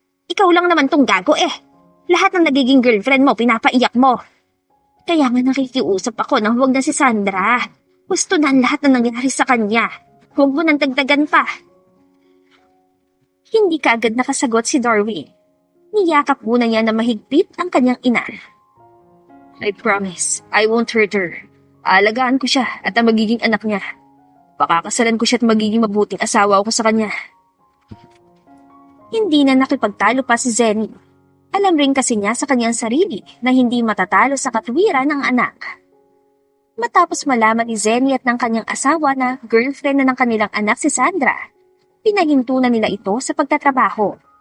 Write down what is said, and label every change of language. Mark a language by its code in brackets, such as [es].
[tl] Ikaw lang naman tong gago eh. Lahat ng nagiging girlfriend mo, pinapaiyak mo. Kaya nga nakikiusap ako na huwag na si Sandra. Gusto na lahat na nangyari sa kanya. Huwag mo nang dagdagan pa. Hindi kaagad nakasagot si Darwin. Niyakap muna niya na mahigpit ang kanyang ina. [en] I promise, I won't hurt her. [tl] Aalagaan ko siya at ang magiging anak niya. Pakakasalan ko siya at magiging mabuting asawa ko sa kanya. Hindi na nakipagtalo pa si Zenny. Alam rin kasi niya sa kanyang sarili na hindi matatalo sa katwiran ng anak. Matapos malaman ni Zenny at ng kanyang asawa na girlfriend na ng kanilang anak si Sandra, pinahinto na nila ito sa pagtatrabaho.